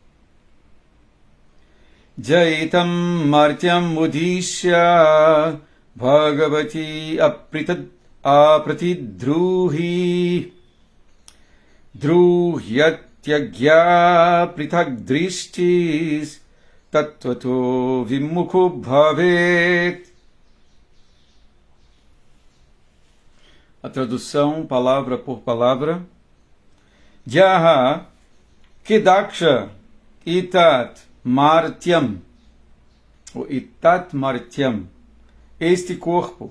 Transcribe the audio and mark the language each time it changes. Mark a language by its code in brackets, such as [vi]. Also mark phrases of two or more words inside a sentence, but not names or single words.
[sa] Jaitam martyam udishya bhagavati apratidruhi druhyatyagya prithagdrishtis tattvato vimukho bhavet. [pt] A tradução, palavra por palavra. [sa] Jaha Kedaksha Itat Martyam. [pt] O [sa] Itat Martyam. [pt] Este corpo.